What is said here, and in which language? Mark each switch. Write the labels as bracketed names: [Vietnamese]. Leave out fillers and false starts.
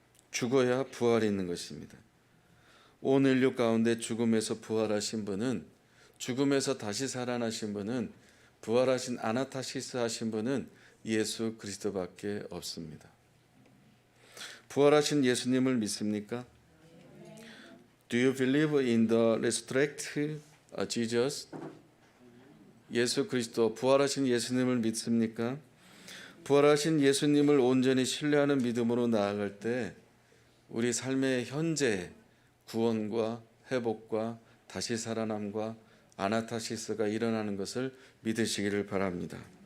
[Korean] 죽어야 부활이 있는 것입니다. 온 인류 가운데 죽음에서 부활하신 분은, 죽음에서 다시 살아나신 분은, 부활하신 아나타시스 하신 분은 예수 그리스도밖에 없습니다. 부활하신 예수님을 믿습니까? [English] Do you believe in the resurrected Jesus? [Korean] 예수 그리스도, 부활하신 예수님을 믿습니까? 부활하신 예수님을 온전히 신뢰하는 믿음으로 나아갈 때 우리 삶의 현재 구원과 회복과 다시 살아남과 아나타시스가 일어나는 것을 믿으시기를 바랍니다.